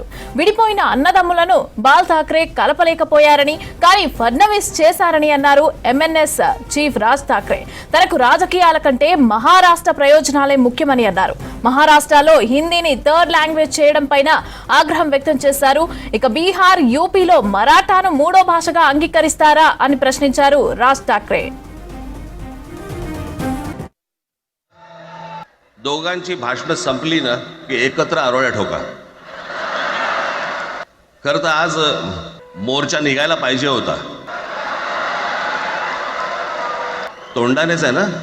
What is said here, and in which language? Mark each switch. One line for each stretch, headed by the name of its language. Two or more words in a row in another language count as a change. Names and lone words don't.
Telugu: విడిపోయిన అన్నదమ్ములను బాల్ ఠాక్రే కలపలేకపోయారని, కానీ ఫడ్నవీస్ చేశారని అన్నారు ఎంఎన్ఎస్ చీఫ్ రాజ్ ఠాక్రే. తనకు రాజకీయాల కంటే మహారాష్ట్ర ప్రయోజనాలే ముఖ్యమని అన్నారు. మహారాష్ట్రలో హిందీని
English: third language
Telugu: చేయడం పైన ఆగ్రహం వ్యక్తం చేశారు. ఇక బీహార్, యూపీలో మరాఠాను మూడో భాషగా అంగీకరిస్తారా అని ప్రశ్నించారు రాజ్ ఠాక్రే.
Marathi: दोघांची भाषणं संपली ना की एकत्र आरोळ्या ठोका. खरं तर आज मोर्चा निघायला पाहिजे होता. तोंडानेच आहे ना.